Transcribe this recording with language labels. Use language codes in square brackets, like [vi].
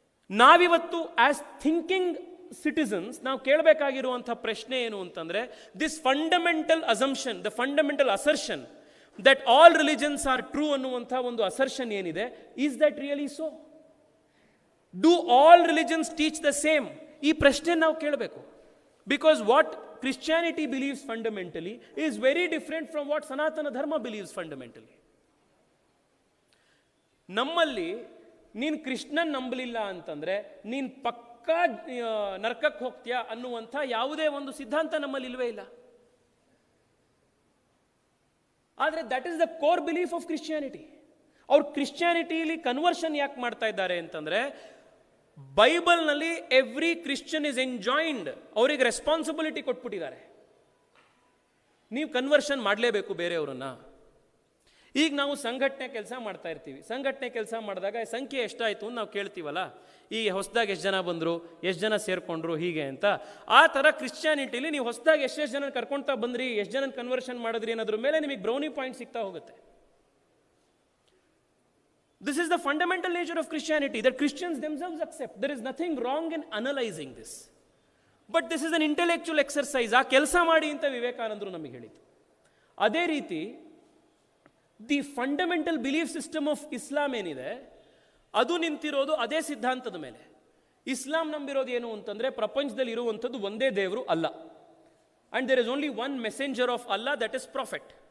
[en] ನಾವಿವತ್ತು as thinking citizens [kn] ನಾವು ಕೇಳಬೇಕಾಗಿರುವಂಥ ಪ್ರಶ್ನೆ ಏನು ಅಂತಂದರೆ, [en] this fundamental assumption, the fundamental assertion that all religions are true [kn] ಅನ್ನುವಂಥ ಒಂದು ಅಸರ್ಷನ್ ಏನಿದೆ, [en] Is that really so? Do all religions teach the same? [kn] ಈ ಪ್ರಶ್ನೆ ನಾವು ಕೇಳಬೇಕು. [en] Because what Christianity believes fundamentally is very different from what Sanatana Dharma believes fundamentally. [kn] ನಮ್ಮಲ್ಲಿ ನೀನು ಕೃಷ್ಣನ್ ನಂಬಲಿಲ್ಲ ಅಂತಂದ್ರೆ ನೀನು ಪಕ್ಕಾ ನರಕಕ್ಕೆ ಹೋಗ್ತೀಯಾ ಅನ್ನುವಂಥ ಯಾವುದೇ ಒಂದು ಸಿದ್ಧಾಂತ ನಮ್ಮಲ್ಲಿ ಇಲ್ವೇ ಇಲ್ಲ. ಆದರೆ [en] That is the core belief of Christianity. [kn] ಅವ್ರು ಕ್ರಿಶ್ಚಿಯಾನಿಟಿಲಿ ಕನ್ವರ್ಷನ್ ಯಾಕೆ ಮಾಡ್ತಾ ಇದ್ದಾರೆ ಅಂತಂದ್ರೆ, ಬೈಬಲ್ನಲ್ಲಿ [en] every Christian is enjoined, [kn] ಅವರಿಗೆ ರೆಸ್ಪಾನ್ಸಿಬಿಲಿಟಿ ಕೊಟ್ಬಿಟ್ಟಿದ್ದಾರೆ, ನೀವು ಕನ್ವರ್ಷನ್ ಮಾಡಲೇಬೇಕು ಬೇರೆಯವರನ್ನ. ಈಗ ನಾವು ಸಂಘಟನೆ ಕೆಲಸ ಮಾಡ್ತಾ ಇರ್ತೀವಿ, ಸಂಘಟನೆ ಕೆಲಸ ಮಾಡಿದಾಗ ಸಂಖ್ಯೆ ಎಷ್ಟಾಯಿತು ಅಂತ ನಾವು ಕೇಳ್ತೀವಲ್ಲ, ಈಗ ಹೊಸದಾಗಿ ಎಷ್ಟು ಜನ ಬಂದರು, ಎಷ್ಟು ಜನ ಸೇರಿಕೊಂಡ್ರು ಹೀಗೆ ಅಂತ. ಆ ಥರ ಕ್ರಿಶ್ಚಿಯಾನಿಟಿಲಿ ನೀವು ಹೊಸದಾಗಿ ಎಷ್ಟೆಷ್ಟು ಜನ ಕರ್ಕೊಳ್ತಾ ಬಂದ್ರಿ, ಎಷ್ಟು ಜನ ಕನ್ವರ್ಷನ್ ಮಾಡಿದ್ರಿ ಅನ್ನೋದ್ರ ಮೇಲೆ ನಿಮಗೆ ಬ್ರೌನಿ ಪಾಯಿಂಟ್ ಸಿಗ್ತಾ ಹೋಗುತ್ತೆ. [en] This is the fundamental nature of Christianity that Christians themselves accept. There is nothing wrong in analyzing this. But this is an intellectual exercise. [kn] ಆ ಕೆಲಸ ಮಾಡಿ ಅಂತ ವಿವೇಕಾನಂದರು ನಮಗೆ ಹೇಳಿದ್ರು. ಅದೇ ರೀತಿ [en] the fundamental belief system of Islam [kn] ಏನಿದೆ ಅದು ನಿಂತಿರೋದು ಅದೇ ಸಿದ್ಧಾಂತದ ಮೇಲೆ. ಇಸ್ಲಾಂ ನಂಬಿರೋದು ಏನು ಅಂತಂದ್ರೆ, ಪ್ರಪಂಚದಲ್ಲಿ ಇರುವಂಥದ್ದು ಒಂದೇ ದೇವರು ಅಲ್ಲ, [en] And there is only one messenger of Allah, that is prophet.